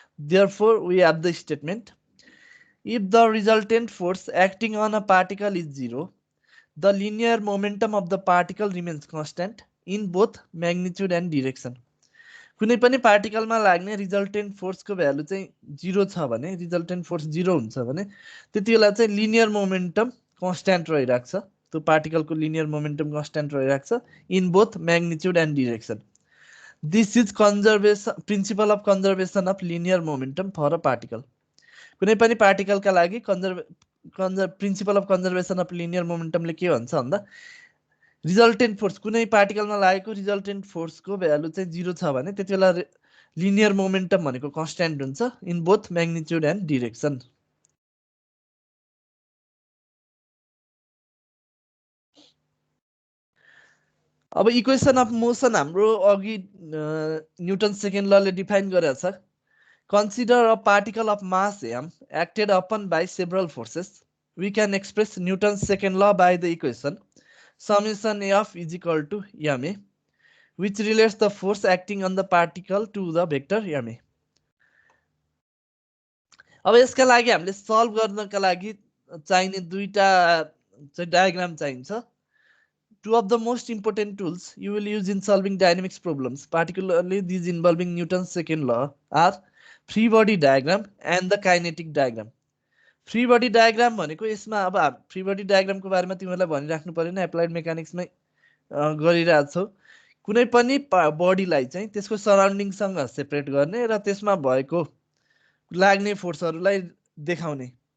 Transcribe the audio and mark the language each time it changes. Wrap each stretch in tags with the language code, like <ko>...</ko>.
<en>Therefore, we have the statement: if the resultant force acting on a particle is 0, the linear momentum of the particle remains constant in both magnitude and direction.</en> <ne>कुनै पनि पार्टिकलमा लाग्ने resultant फोर्सको value चाहिँ 0 छ भने, resultant force 0 हुन्छ भने त्यतिबेला चाहिँ लिनियर मोमेन्टम कन्स्ट्यान्ट रहिरहेको छ। त्यो पार्टिकलको लिनियर मोमेन्टम कन्स्ट्यान्ट रहिरहेको छ</ne> <en>In both magnitude and direction. This is principle of conservation of linear momentum for a particle.</en> <ne>कुनै पनि पार्टिकलका लागि</ne> <en>principle of conservation of linear मोमेन्टमले</en> <ne>के भन्छ भन्दा रिजल्टेन्ट फोर्स कुनै पार्टिकलमा लागेको रिजल्टेन्ट फोर्सको भ्यालु चाहिँ 0 छ भने त्यतिबेला लिनियर मोमेन्टम भनेको कन्स्ट्यान्ट हुन्छ</ne> <en>In both magnitude and direction.</en> <ne>अब इक्वेसन अफ मोसन हाम्रो अघि न्युटन सेकेन्ड लले डिफाइन गरेको छ।</ne> <en>Consider a particle of mass m acted upon by several forces. We can express Newton's second law by the equation summation f is equal to ma, which relates the force acting on the particle to the vector ma.</en> <ne>अब यसका लागि हामीले solve गर्नका लागि चाहिने दुईटा चाहिँ diagram चाहिन्छ।</ne> <en>Two of the most important tools you will use in solving dynamics problems, particularly these involving Newton's second law, are free body diagram and the kinetic diagram.</en> <ne>Free body diagram भनेको यसमा अब free body डायग्रामको बारेमा तिमीहरूलाई भनिराख्नु परेन, applied मेकानिक्समै गरिरहेको छौ। कुनै पनि बडीलाई चाहिँ त्यसको सराउन्डिङसँग सेपरेट गर्ने र त्यसमा भएको लाग्ने फोर्सहरूलाई देखाउने।</ne>